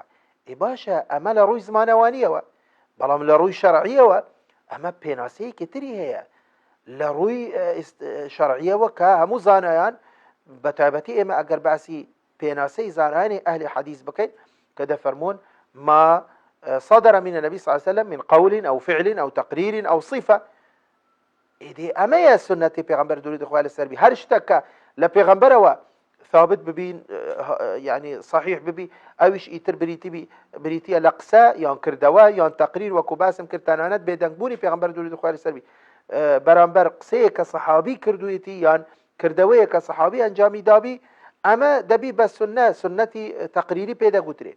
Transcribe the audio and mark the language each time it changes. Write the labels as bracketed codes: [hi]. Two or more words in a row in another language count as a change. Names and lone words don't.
[ckb] باشە ئەمە لە ڕووی زمانەوانیەوە، بەڵام لە ڕووی شەرعیەوە ئەمە پێناسەیەکی تری هەیە. لە ڕووی شەرعیەوە کە هەموو زانایان بە تایبەتی ئێمە ئەگەر باسی پێناسەی زانایانی ئەهلی حەدیث بکەین کە دەفەرمون [ar] ما صدر من النبي صلى الله عليه وسلم من قول أو فعل أو تقرير أو صفة. [ckb] ئیدی ئەمەیە سنەتی پێغەمبەر درود خوا لەسەر بی. هەر شتێکە لە پێغەمبەرەوە ثابت ببین، يعني صحيح ببی، ئەویش ئیتر بریتیە لە قسە یان کردەوە یان تەقریر، وەکو باسم کرد تەنانەت بێدەنگبوونی پێغەمبەر درود خوا لەسەر بی بەرامبەر قسەیە کە سەحابی کردوویەتی یان کردەوەیە کە سەحابی ئەنجامی دابی، ئەمە دەبی بە سنەتی تەقریری پێدەگوترێت.